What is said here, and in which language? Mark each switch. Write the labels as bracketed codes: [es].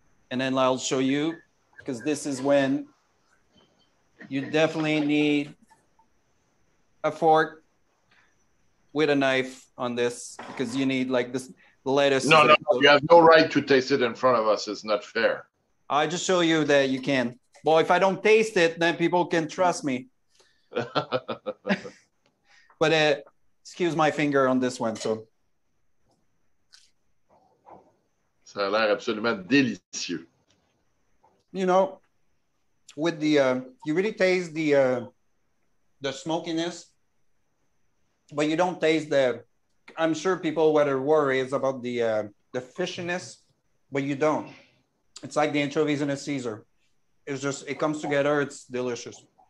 [en] And then I'll show you, because this is when you definitely need a fork with a knife on this, because you need like this lettuce. No, you have no right to taste it in front of us. It's not fair. I just show you that you can. Well, if I don't taste it, then people can trust me. But excuse my finger on this one. So. [fr] Ça a l'air absolument délicieux. [en] You know, with the, you really taste the the smokiness, but you don't taste the, I'm sure people what are worried about the fishiness, but you don't. It's like the anchovies in a Caesar. It's just, it comes together, it's delicious.